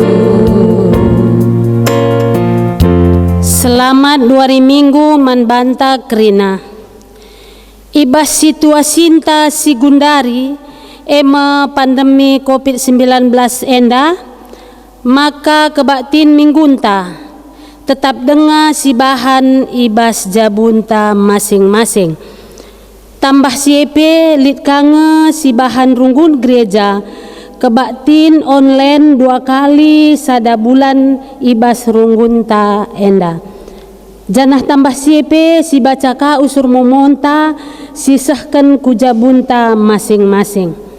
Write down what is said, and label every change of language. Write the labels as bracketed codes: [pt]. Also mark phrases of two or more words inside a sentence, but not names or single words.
[btx] Selamat 2 minggu manbanta kerina ibas situasinta sigundari ema pandemi COVID-19 enda maka kebaktin minggunta tetap dengar si bahan ibas jabunta masing-masing tambah siapa lit kange si bahan runggun gereja kebaktin online 2 kali sada bulan ibas runggunta enda janah tambah siapa si baca ka usur momonta sisahkan kujabunta masing-masing